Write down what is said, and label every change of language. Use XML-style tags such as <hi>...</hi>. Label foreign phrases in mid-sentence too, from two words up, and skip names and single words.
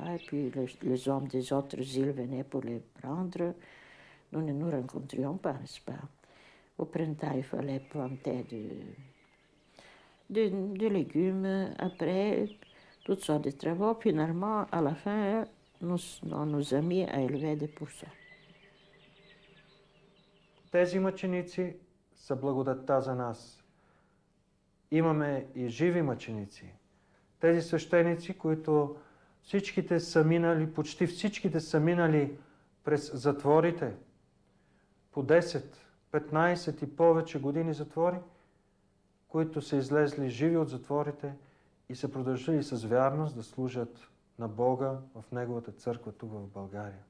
<fr>Et puis les hommes des autres îles venaient pour les prendre. Nous ne nous rencontrions pas, n'est-ce pas? Au printemps, il fallait planter des légumes. Après, toutes sortes de travaux. Finalement, à la fin, on nous a mis à élever des poussins.</fr> <bg>Тези мъченици са благодатта за нас. Имаме и живи мъченици. Тези свещеници, които всичките са минали, почти всичките са минали през затворите, по 10, 15 и повече години затвори, които са излезли живи от затворите и са продължили с вярност да служат на Бога в Неговата църква тук в България.</bg>